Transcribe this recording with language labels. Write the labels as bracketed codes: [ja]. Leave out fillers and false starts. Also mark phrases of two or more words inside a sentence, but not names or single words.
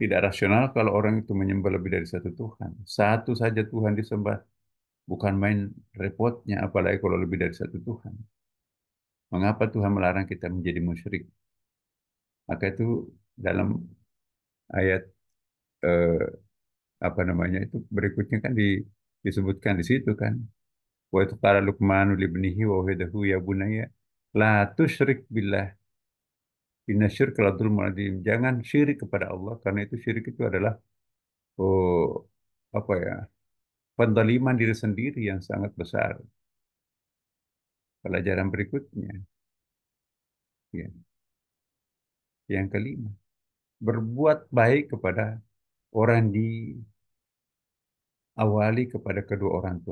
[id] Tidak rasional kalau orang itu menyembah lebih dari satu Tuhan. Satu saja Tuhan disembah, bukan main repotnya, apalagi kalau lebih dari satu Tuhan. Mengapa Tuhan melarang kita menjadi musyrik? Maka itu dalam ayat eh, apa namanya itu berikutnya kan disebutkan di situ kan. [ar] وإذ قال لقمان لابنه وهو يعظه يا بني لا تشرك بالله إن الشرك لظلم عظيم. [id] Jangan syirik kepada Allah karena itu syirik itu adalah oh apa ya? Pendzaliman diri sendiri yang sangat besar. Pelajaran berikutnya, ya, yang kelima, berbuat baik kepada orang diawali kepada kedua orang tua.